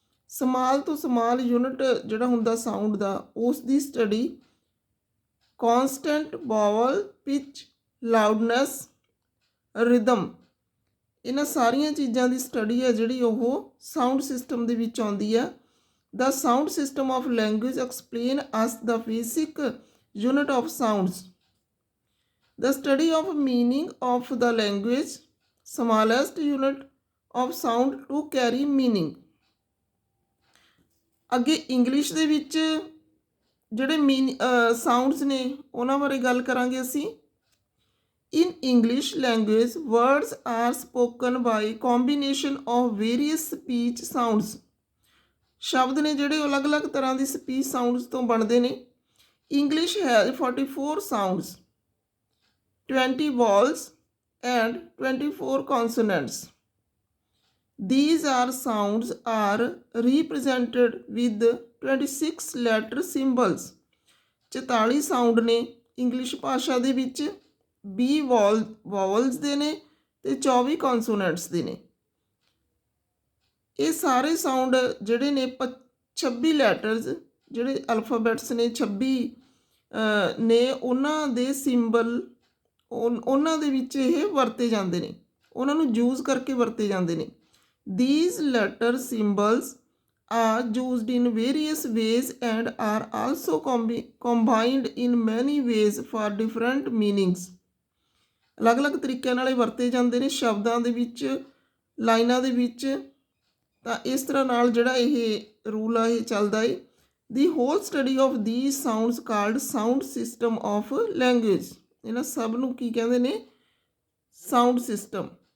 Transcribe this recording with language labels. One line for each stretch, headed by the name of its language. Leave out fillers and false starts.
Punjabi: Small ਤੋਂ small unit ਜਿਹੜਾ ਹੁੰਦਾ ਸਾਊਂਡ ਦਾ ਉਸ ਦੀ ਸਟੱਡੀ। ਕੌਨਸਟੈਂਟ ਵਾਵਲ, ਪਿਚ, ਲਾਊਡਨੈਸ, ਰਿਦਮ, ਇਹਨਾਂ ਸਾਰੀਆਂ ਚੀਜ਼ਾਂ ਦੀ ਸਟੱਡੀ ਹੈ ਜਿਹੜੀ ਉਹ ਸਾਊਂਡ ਸਿਸਟਮ ਦੇ ਵਿੱਚ ਆਉਂਦੀ ਹੈ।
English: The sound system of language explain us the basic unit of sounds. The study of meaning of the language, smallest unit of sound to carry meaning.
Punjabi: ਅੱਗੇ ਇੰਗਲਿਸ਼ ਦੇ ਵਿੱਚ ਜਿਹੜੇ ਸਾਊਂਡਸ ਨੇ ਉਹਨਾਂ ਬਾਰੇ ਗੱਲ ਕਰਾਂਗੇ ਅਸੀਂ।
English: In English language, words are spoken by combination of various speech sounds.
Punjabi: ਸ਼ਬਦ ਨੇ ਜਿਹੜੇ ਅਲੱਗ-ਅਲੱਗ ਤਰ੍ਹਾਂ ਦੀ ਸਪੀਚ ਸਾਊਂਡਸ ਤੋਂ ਬਣਦੇ ਨੇ।
English: English has 44 sounds, 20 vowels and 24 consonants. These are sounds are represented with 26 letter symbols.
Punjabi: 44 sound ਨੇ ਇੰਗਲਿਸ਼ ਭਾਸ਼ਾ ਦੇ ਵਿੱਚ, 20 ਵੋਵਲਸ ਦੇ ਨੇ ਤੇ 24 ਕੌਨਸੋਨੈਂਟਸ ਦੇ ਨੇ। ਇਹ ਸਾਰੇ ਸਾਊਂਡ ਜਿਹੜੇ ਨੇ 26 ਲੈਟਰਸ ਜਿਹੜੇ ਅਲਫਾਬੈਟਸ ਨੇ 26 ਨੇ ਉਹਨਾਂ ਦੇ ਸਿੰਬਲ ਉਹਨਾਂ ਦੇ ਵਿੱਚ ਇਹ ਵਰਤੇ ਜਾਂਦੇ ਨੇ, ਉਹਨਾਂ ਨੂੰ ਯੂਜ਼ ਕਰਕੇ ਵਰਤੇ ਜਾਂਦੇ ਨੇ।
English: These letter symbols are used in various ways and are also combined in many ways for different meanings.
Punjabi: ਅਲੱਗ-ਅਲੱਗ ਤਰੀਕਿਆਂ ਨਾਲ ਇਹ ਵਰਤੇ ਜਾਂਦੇ ਨੇ ਸ਼ਬਦਾਂ ਦੇ ਵਿੱਚ, ਲਾਈਨਾਂ ਦੇ ਵਿੱਚ। ਤਾਂ ਇਸ ਤਰ੍ਹਾਂ ਨਾਲ ਜਿਹੜਾ ਇਹ ਰੂਲ ਆ ਇਹ ਚੱਲਦਾ ਹੈ।
English: The whole study of these sounds called sound system of language.
Punjabi: ਇਹਨਾਂ ਸਭ ਨੂੰ ਕੀ ਕਹਿੰਦੇ ਨੇ? Sound system.